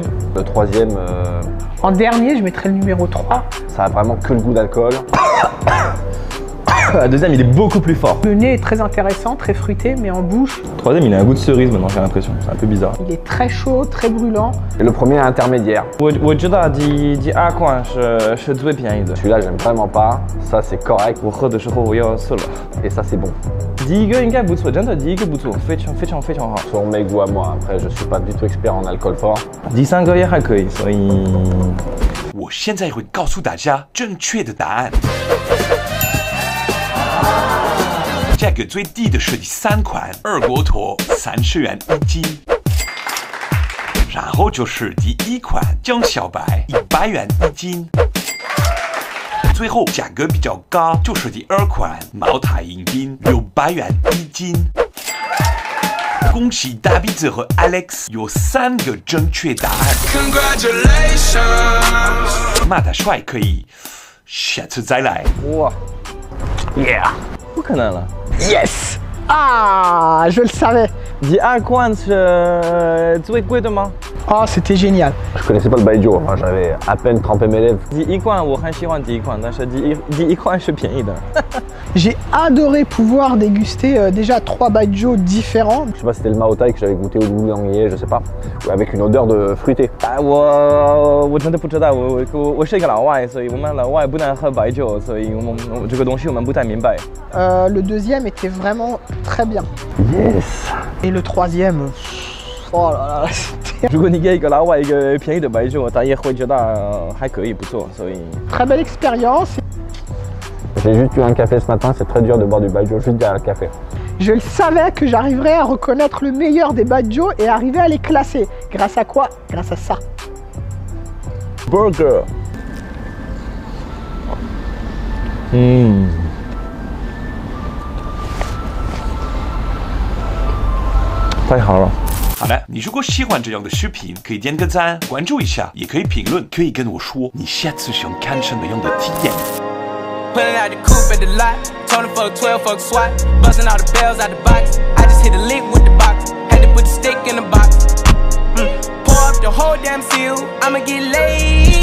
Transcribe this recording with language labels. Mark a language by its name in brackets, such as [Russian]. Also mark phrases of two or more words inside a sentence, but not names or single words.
[French] Le troisième, En dernier, je mettrais le numéro 3. ça a vraiment que le goût d'alcool. Le deuxième, il est beaucoup plus fort. Le nez est très intéressant, très fruité, mais en bouche, Le troisième, il a un goût de cerise maintenant, j'ai l'impression. C'est un peu bizarre. il est très chaud, très brûlant. Et le premier est intermédiaire. [Chinese] 我知道第二款是最便宜的。 [French] Celui-là, j'aime vraiment pas. Ça, c'est correct. [Chinese] 我喝的时候我要死了。 [French] Et ça, c'est bon. [Chinese] 第一个应该不错，真的第一个不错，非常好。 [French] Selon mes goûts à moi. Après, je suis pas du tout expert en alcool fort. [Chinese] 第三个也还可以，所以我现在会告诉大家正确的答案。价格最低的是第3款二锅头，30元1斤。然后就是第1款江小白，100元1斤。最后价格比较高就是第2款茅台迎宾，600元1斤。恭喜大鼻子和 Alex 有3个正确答案。骂他帅可以，下次再来。哇 ，Yeah， 不可能了。 [French] Yes! Ah, je le savais. [Chinese] 第二款是最贵的吗？ [French] Oh, c'était génial. Je connaissais pas le baijiu. Enfin, j'avais à peine trempé mes lèvres. [Chinese] 第一款我很喜欢第一款，但是第一款是便宜的。 [French] J'ai adoré pouvoir déguster déjà 3 baijiu différents. Je sais pas si c'était le Mao Tai que j'avais goûté au Doulanguier, je sais pas. Ou avec une odeur de fruité. [Chinese] 哎，我真的不知道，我是一个老外，所以我们老外不能喝白酒，所以我这个东西我们不太明白。 [French] Le deuxième était vraiment très bien. Yes! Et le troisième, oh là là, c'était [Chinese] 如果你给一个老外一个便宜的白酒，他也会觉得还可以，不错，所以。 [French] très belle expérience. J'ai juste eu un café ce matin, c'est très dur de boire du baijiu juste derrière le café. Je le savais que j'arriverais à reconnaître le meilleur des baijiu et arriver à les classer. Grâce à quoi? Grâce à ça. Burger。 [Chinese] 太好了。好了，你如果喜欢这样的视频，可以点个赞，关注一下，也可以评论，可以跟我说你下次想看什么样的体验。 [English] Pulling out the coupe at the lot. Told him fuck 12, fuck SWAT. Busting all the bells out the box. I just hit a lick with the box. Had to put the stick in the box. Pour up the whole damn seal. I'ma get laid.